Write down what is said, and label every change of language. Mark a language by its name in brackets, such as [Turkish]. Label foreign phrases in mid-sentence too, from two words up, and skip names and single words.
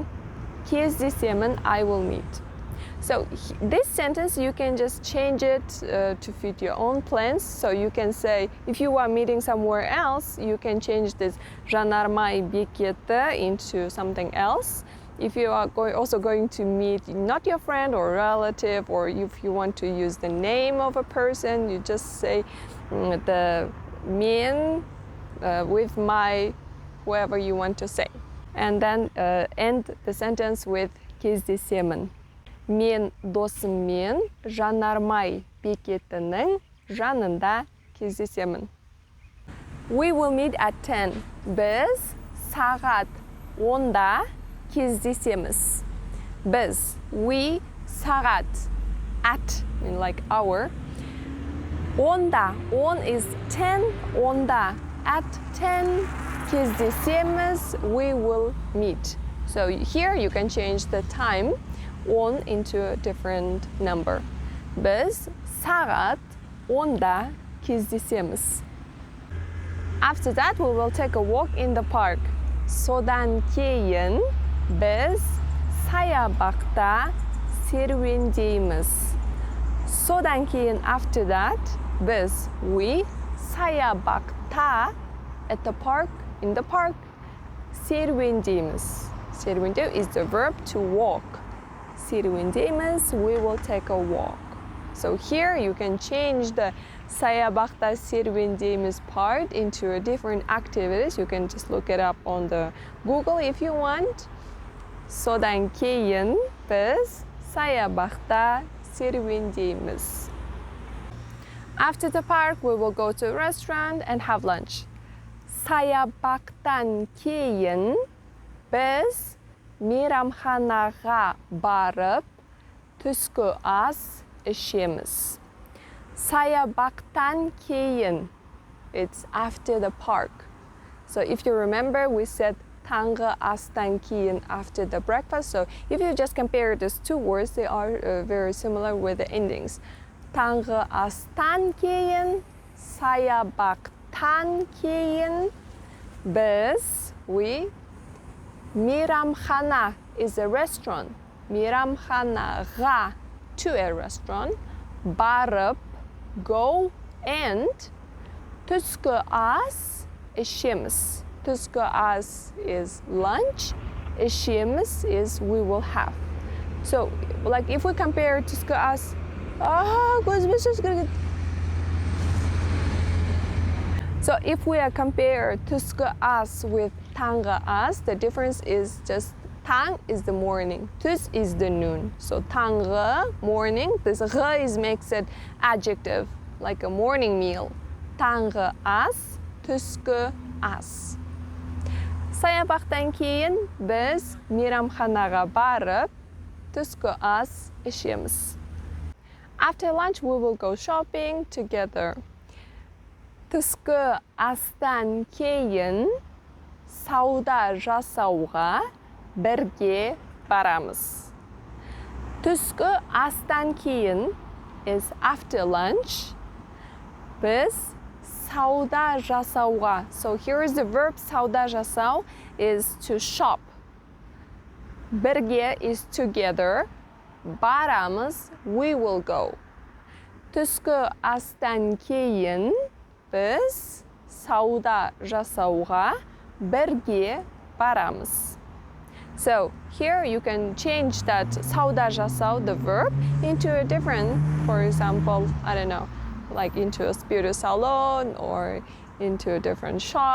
[English] Кездесемін, I will meet. So this sentence, you can just change it to fit your own plans. So you can say, if you are meeting somewhere else, you can change this [Kazakh] жанармай бекеті [English] into something else. If you are also going to meet not your friend or relative, or if you want to use the name of a person, you just say the мен with my whoever you want to say. And then end the sentence with кездесемін. [Kazakh] Мен досыммен жанармай бекетінің жанында кездесемін. [English] We will meet at 10. [Kazakh] Біз сағат 10-да кездесеміз. Біз, we, сағат, [English] at, like hour. 10-да, 10 is 10, 10-да, at 10, кездесеміз, we will meet. So here you can change the time 10 into a different number. [Kazakh] Biz сағат 10-да кездесеміз. [English] After that, we will take a walk in the park. [Kazakh] Содан кейін біз саябақта серуендейміз. Содан кейін, [English] after that, biz, we, саябақта, at the park, in the park, [Kazakh] серуендейміз. [English] Серуендеу is the verb to walk. Серуендейміз, we will take a walk. So here you can change the [Kazakh] саябақта серуендейміз [English] part into a different activities. You can just look it up on the Google if you want. [Kazakh] Содан кейін біз саябақта серуендейміз. [English] After the park, we will go to a restaurant and have lunch. [Kazakh] Саябақтан кейін біз мейрамханаға барып түскі ас ішеміз. Саябақтан кейін, [English] it's after the park. So if you remember, we said [Kazakh] таңғы астан кейін, [English] after the breakfast. So if you just compare these two words, they are very similar with the endings. [Kazakh] Таңғы астан кейін, саябақтан кейін, біз, we, мейрамхана [English] is a restaurant. Мейрамханаға, to a restaurant, барып, go, and [Kazakh] түскі ас ішеміз. Түскі ас [English] is lunch, ішеміз is we will have. So, like if we compare [Kazakh] түскі ас, [English] so if we compare [Kazakh] түскі ас [English] with [Kazakh] таңғы ас, [English] the difference is just таң is the morning, түс is the noon. So таңғы, morning, this ғ is makes it adjective, like a morning meal. [Kazakh] Таңғы ас, түскі ас. Саябақтан кейін біз мейрамханаға барып түскі ас ішеміз. [English] After lunch, we will go shopping together. [Kazakh] Түскі астан кейін сауда жасауға бірге барамыз. Түскі астан кейін [English] is after lunch. [Kazakh] Біз сауда жасауға. [English] So here is the verb [Kazakh] сауда жасау [English] is to shop. Бірге is together. Барамыз, we will go. [Kazakh] Түскі астан кейін біз сауда жасауға бірге барамыз. [English] So here you can change that [Kazakh] сауда жасау, [English] the verb, into a different, for example, I don't know, like into a beauty salon or into a different shop.